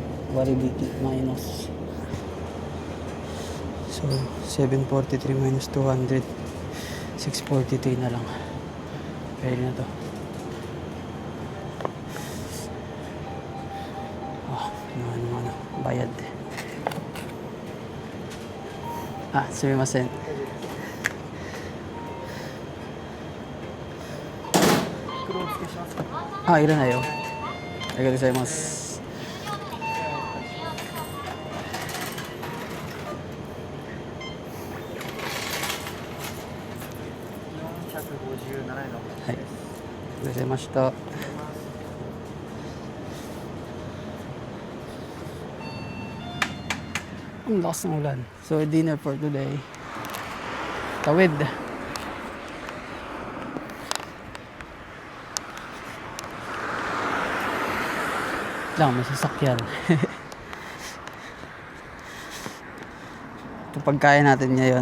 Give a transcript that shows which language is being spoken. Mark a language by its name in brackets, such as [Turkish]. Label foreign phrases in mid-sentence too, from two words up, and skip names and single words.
[English] Waribiki minus. So 743 minus 200. [Filipino] 643 na lang. Pwede na to. Oh, ano, bayad. [Japanese] Ah, sumimasen. Ah, いらないよ。ありがとうございます。はい。ありがとうございました。 [Filipino] Ang lakas ng ulan. [English] So, dinner for today. [Filipino] Tawid. Lang, may sasakyan. Ito pagkain natin ngayon.